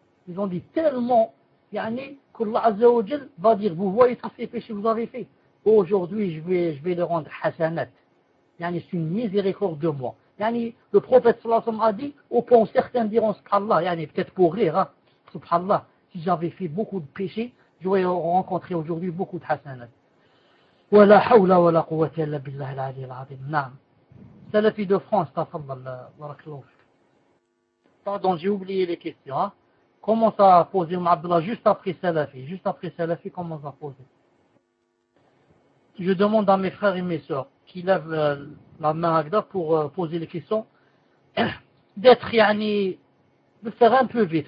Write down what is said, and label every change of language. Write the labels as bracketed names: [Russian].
[French] Ils ont dit tellement, yani, qu'Allah Azza wa Jal va dire, vous voyez tous ces péchés que vous avez faits. Aujourd'hui, je vais le rendre hasanat. Yani, c'est une miséricorde de moi. Yani, le prophète sallallahu alayhi wa sallam a dit, au point où certains diront, subhanallah, yani, peut-être pour rire, hein, subhanallah, si j'avais fait beaucoup de péchés, j'aurais rencontré aujourd'hui beaucoup de hasanat. [Arabic] ولا حول ولا قوة إلا بالله العلي العظيم. نعم. سلفي دو فرانس تفضل بارك الله فيك. [French] Pardon, j'ai oublié les questions. Comment ça a posé Oum Abdallah juste après Salafi, comment ça a posé? Je demande à mes frères et mes sœurs qui lèvent la main Agda pour poser les questions d'être yani, de faire un peu vite.